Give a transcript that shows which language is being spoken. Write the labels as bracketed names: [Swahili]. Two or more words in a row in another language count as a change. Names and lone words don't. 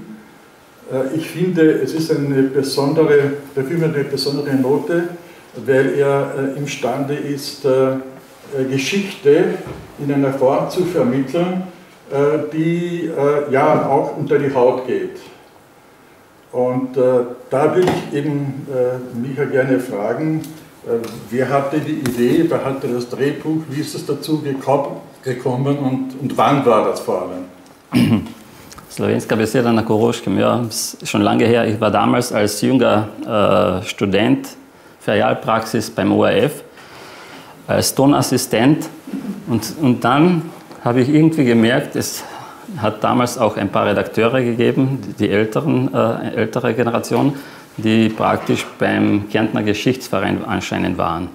[German] Ich finde, es ist der Film hat eine besondere Note, weil er imstande ist, Geschichte in einer Form zu vermitteln, die ja auch unter die Haut geht. Und da würde ich eben Micha gerne fragen, wer hatte die Idee, wer hatte das Drehbuch, wie ist es dazu gekommen und wann war das vor allem? [Slovenian] Slovenska beseda na Koroškem, [German] ja, schon lange her. Ich war damals als junger Student Ferialpraxis beim ORF als Tonassistent und dann habe ich irgendwie gemerkt, es hat damals auch ein paar Redakteure gegeben, die ältere Generation, die praktisch beim Kärntner Geschichtsverein anscheinend waren.